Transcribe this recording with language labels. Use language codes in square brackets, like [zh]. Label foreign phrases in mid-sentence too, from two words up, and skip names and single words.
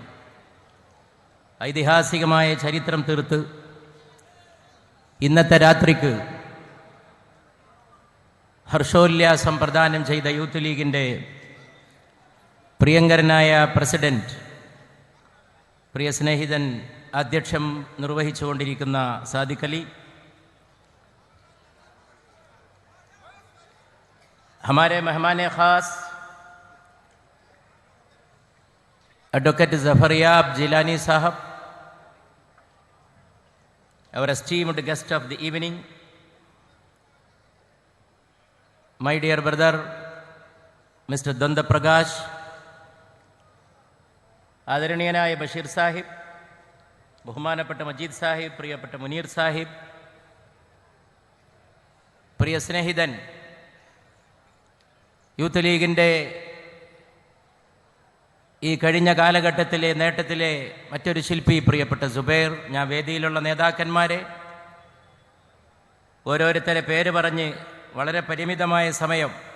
[ml] ഐതിഹാസികമായ ചരിത്രം തീർത്ത് ഇന്നത്തെ രാത്രിക്ക് ഹർഷോല്ലാസം പ്രദാനം ചെയ്ത യൂത്ത് ലീഗിൻ്റെ പ്രിയങ്കരനായ പ്രസിഡന്റ്, പ്രിയ സ്നേഹിതൻ, അധ്യക്ഷം നിർവഹിച്ചുകൊണ്ടിരിക്കുന്ന സാദിഖ് അലി, [hi] हमारे मेहमान ख़ास एडवोकेट ज़फ़रयाब जिलानी साहब, [en] our esteemed guest of the evening, my dear brother Mr. Danda Prakash, [ml] ആദരണീയനായ ബഷീർ സാഹിബ്, ബഹുമാനപ്പെട്ട മജീദ് സാഹിബ്, പ്രിയപ്പെട്ട മുനീർ സാഹിബ്, പ്രിയ സ്നേഹിതൻ, യൂത്ത് ലീഗിൻ്റെ ഈ കഴിഞ്ഞ കാലഘട്ടത്തിലെ നേട്ടത്തിലെ മറ്റൊരു ശില്പി പ്രിയപ്പെട്ട സുബൈർ, ഞാൻ വേദിയിലുള്ള നേതാക്കന്മാരെ ഓരോരുത്തരെ പേര് പറഞ്ഞ് വളരെ പരിമിതമായ സമയം,